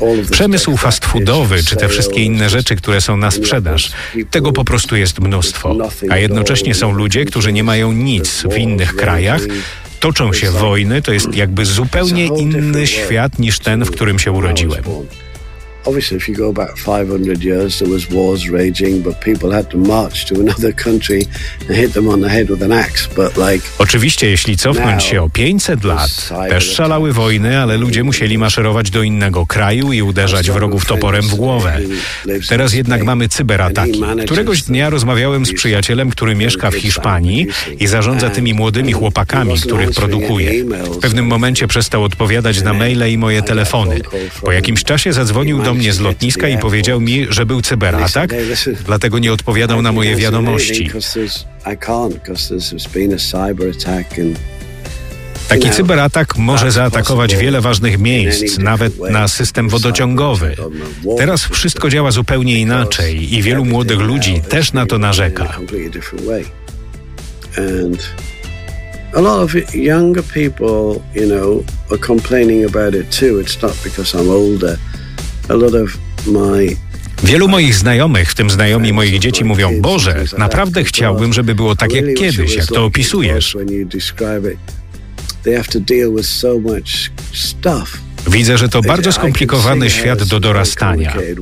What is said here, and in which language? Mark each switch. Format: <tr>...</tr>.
<pl>Przemysł fast foodowy, czy te wszystkie inne rzeczy, które są na sprzedaż, tego po prostu jest mnóstwo. A jednocześnie są ludzie, którzy nie mają nic w innych krajach, toczą się wojny, to jest jakby zupełnie inny świat niż ten, w którym się urodziłem.</pl> <en>Obviously, if you go back 500 years, there was wars raging, but people had to march to another country and hit them on the head with an axe. But like,</en> <pl>oczywiście, jeśli cofnąć się o 500 lat, też szalały wojny, ale ludzie musieli maszerować do innego kraju i uderzać wrogów toporem w głowę. Teraz jednak mamy cyberataki. Któregoś dnia rozmawiałem z przyjacielem, który mieszka w Hiszpanii i zarządza tymi młodymi chłopakami, których produkuje. W pewnym momencie przestał odpowiadać na maile i moje telefony. Po jakimś czasie zadzwonił do do mnie z lotniska i powiedział mi, że był cyberatak, dlatego nie odpowiadał na moje wiadomości. Taki cyberatak może zaatakować wiele ważnych miejsc, nawet na system wodociągowy. Teraz wszystko działa zupełnie inaczej i wielu młodych ludzi też na to narzeka.</pl> <en>A lot of younger people, you know, are complaining about it too. It's not because I'm older. A lot of my</en> <pl>Wielu moich znajomych, w tym znajomi moich dzieci, mówią: Boże, naprawdę chciałbym, żeby było tak jak kiedyś, jak to opisujesz.</pl> <en>They have to deal with so much stuff.</en> <pl>Widzę, że to bardzo skomplikowany świat do dorastania.</pl>